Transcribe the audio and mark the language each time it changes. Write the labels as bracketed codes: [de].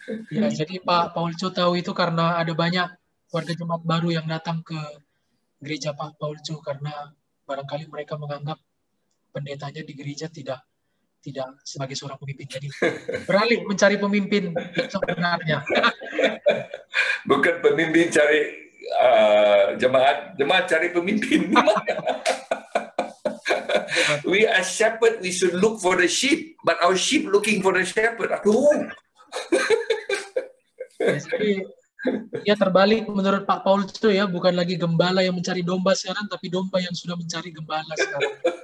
[id] Ya, jadi Pak Paulco tahu itu karena ada banyak warga jemaat baru yang datang ke gereja Pak Paulco karena barangkali mereka menganggap pendetanya di gereja tidak sebagai seorang pemimpin. Jadi beralih mencari pemimpin sebenarnya. Bukan pemimpin cari jemaat cari pemimpin. [en] We as shepherd, we should look for the sheep, but our sheep looking for the shepherd. [id] Aduh. Jadi ya terbalik menurut Pak Paulco ya, bukan lagi gembala yang mencari domba sekarang, tapi domba yang sudah mencari gembala sekarang.